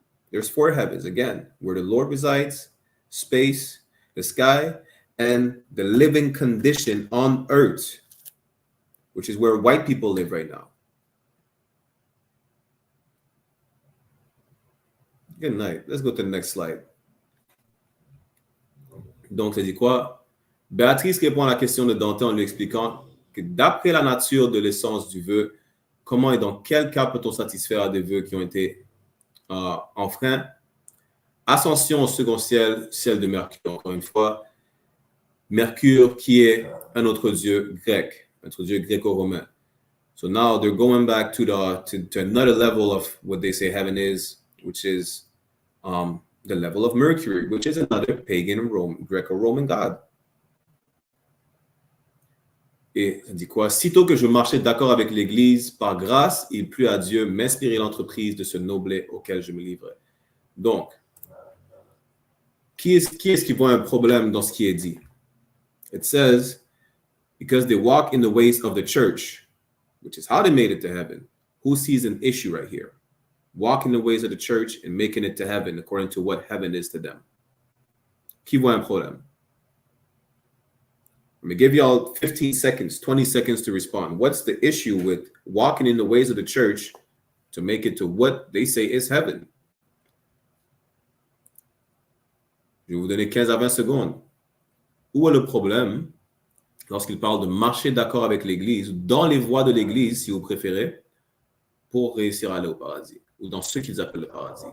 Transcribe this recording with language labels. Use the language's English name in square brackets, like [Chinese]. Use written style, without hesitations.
[English] There's 4 heavens, again, where the Lord resides, space, the sky, and the living condition on earth, which is where white people live right now. Good night. Let's go to the next slide. [French] Donc, ça dit quoi? Béatrice répond à la question de Dante en lui expliquant que d'après la nature de l'essence du vœu, comment et dans quel cas peut-on satisfaire à des vœux qui ont été enfreints? Ascension au second ciel, ciel de Mercure, encore une fois. Mercure qui est un autre dieu grec, notre dieu gréco-romain. [English] So now they're going back to another level of what they say heaven is, which is the level of Mercury, which is another pagan Greco-Roman god. [French] Et ça dit quoi? Sitôt que je marchais d'accord avec l'Église, par grâce, il plut à Dieu m'inspirer l'entreprise de ce noblé auquel je me livrais. Donc, qui est-ce qui voit un problème dans ce qui est dit? [English] It says, because they walk in the ways of the church, which is how they made it to heaven. Who sees an issue right here? Walking the ways of the church and making it to heaven according to what heaven is to them. [French] Qui voit un problème? [English] I'm going to give y'all 15 seconds, 20 seconds to respond. What's the issue with walking in the ways of the church to make it to what they say is heaven? [French] Je vais vous donner 15 à 20 secondes. Où est le problème lorsqu'il parle de marcher d'accord avec l'Église, dans les voies de l'Église, si vous préférez, pour réussir à aller au paradis, ou dans ce qu'ils appellent le paradis?